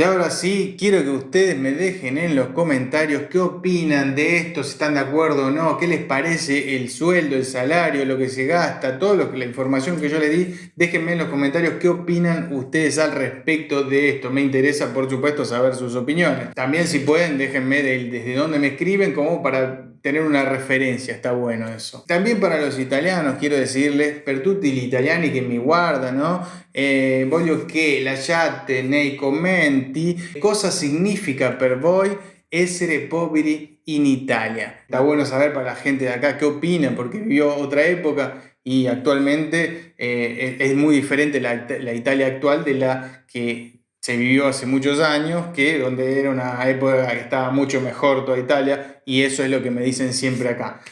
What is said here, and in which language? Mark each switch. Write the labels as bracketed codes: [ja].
[es] Y ahora sí, quiero que ustedes me dejen en los comentarios qué opinan de esto, si están de acuerdo o no, qué les parece el sueldo, el salario, lo que se gasta, la información que yo les di. Déjenme en los comentarios qué opinan ustedes al respecto de esto. Me interesa, por supuesto, saber sus opiniones. También, si pueden, déjenme desde dónde me escriben, como para tener una referencia, está bueno eso. También para los italianos quiero decirles, [it] per tutti gli italiani che mi guardano, voglio che lasciate nei commenti cosa significa per voi essere poveri in Italia. [es] Está bueno saber para la gente de acá qué opina, porque vivió otra época y actualmente es muy diferente la Italia actual de la que se vivió hace muchos años, donde era una época que estaba mucho mejor toda Italia, y eso es lo que me dicen siempre acá.